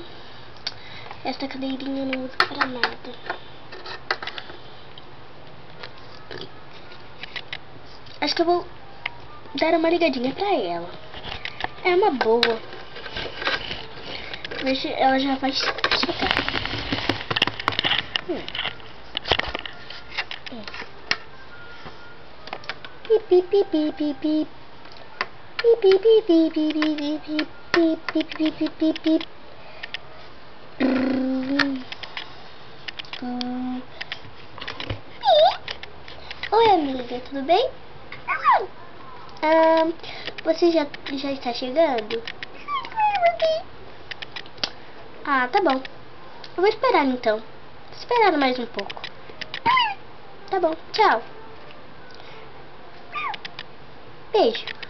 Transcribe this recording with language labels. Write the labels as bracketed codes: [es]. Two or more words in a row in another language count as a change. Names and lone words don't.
[pt] Esta cadeirinha eu não uso para nada. Acho que eu vou dar uma ligadinha pra ela. É uma boa. Veja, ela já vai chegar. Pip, pip, pip, pip, pip. Pip, pip, pip, pip, pip, pip, pip, pip, pip, pip, pip. Oi, amiga, tudo bem? Você já está chegando? Tá bom. Eu vou esperar então. Vou esperar mais um pouco. Tá bom, tchau. Beijo.